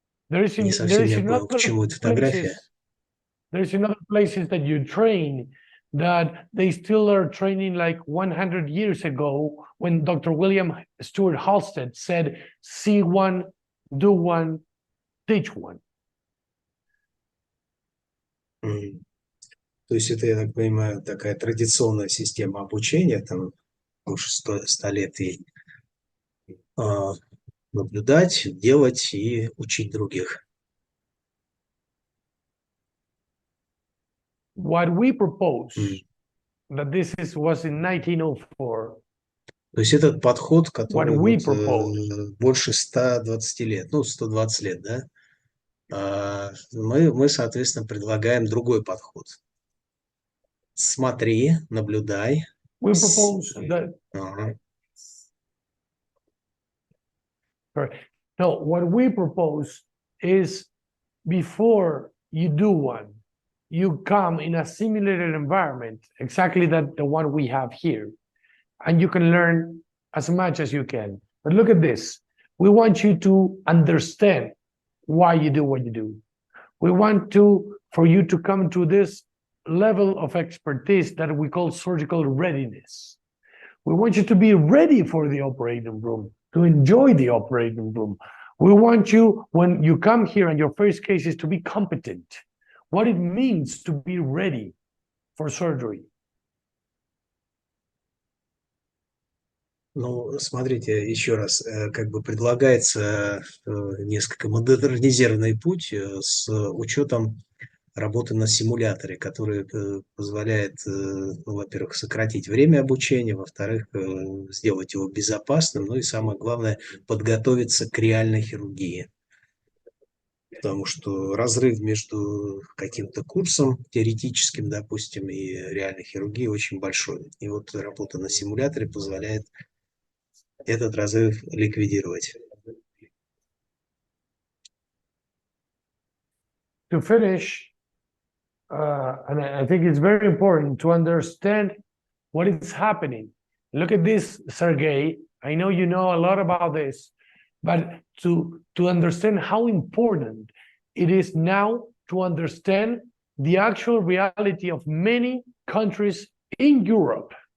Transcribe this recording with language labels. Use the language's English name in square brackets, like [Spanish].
[Russian] Не совсем я понял, к чему эта фотография. [English] There's in other places that you train that they still are training like 100 years ago when Dr. William Stewart Halstead said, see one, do one, teach one. [Russian] То есть это, я так понимаю, такая традиционная система обучения, там больше 100 лет ей. наблюдать, делать и учить других. [English] What we propose, that this was in 1904. [Russian] То есть этот подход, который [English] we [Russian] больше 120 лет, ну, 120 лет, да? Мы, соответственно, предлагаем другой подход. Смотри, наблюдай. [English] We propose that. No, what we propose is before you do one, you come in a simulated environment, exactly that the one we have here, and you can learn as much as you can. But look at this. We want you to understand why you do what you do. We want for you to come to this level of expertise that we call surgical readiness. We want you to be ready for the operating room, to enjoy the operating room. We want you, when you come here and your first case is to be competent, what it means to be ready for surgery. [Russian] Ну, смотрите, еще раз, как бы предлагается несколько модернизированный путь с учетом работы на симуляторе, который позволяет, ну, во-первых, сократить время обучения, во-вторых, сделать его безопасным, ну и самое главное, подготовиться к реальной хирургии. Потому что разрыв между каким-то курсом теоретическим, допустим, и реальной хирургией очень большой. И вот работа на симуляторе позволяет этот разрыв ликвидировать. [English] To finish, and I think it's very important to understand what is happening. Look at this, Sergey. I know you know a lot about this, but to understand how important it is now to understand the actual reality of many countries in Europe.